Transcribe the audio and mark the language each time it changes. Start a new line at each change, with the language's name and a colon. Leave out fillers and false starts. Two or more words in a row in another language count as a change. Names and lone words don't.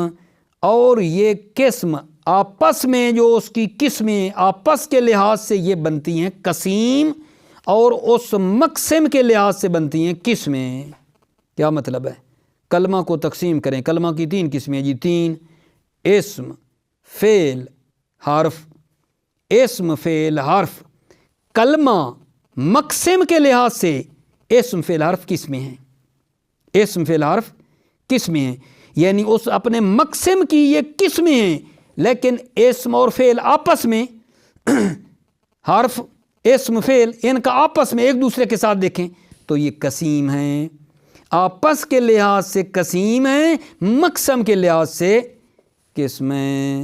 Urdu: اور یہ قسم آپس میں جو اس کی قسمیں آپس کے لحاظ سے یہ بنتی ہیں قسیم، اور اس مقسم کے لحاظ سے بنتی ہیں قسمیں۔ کیا مطلب ہے؟ کلمہ کو تقسیم کریں، کلمہ کی 3 قسمیں جی، 3: اسم، فعل، حرف۔ اسم، فعل، حرف۔ کلمہ مقسم کے لحاظ سے اسم، فعل، حرف قسمیں ہیں، اسم، فعل، حرف قسمیں ہیں، یعنی اس اپنے مقسم کی یہ قسمیں ہیں، لیکن اسم اور فعل آپس میں حرف، اسم، فعل، ان کا آپس میں ایک دوسرے کے ساتھ دیکھیں تو یہ قسیم ہیں، آپس کے لحاظ سے قسیم ہیں، مقسم کے لحاظ سے قسمیں۔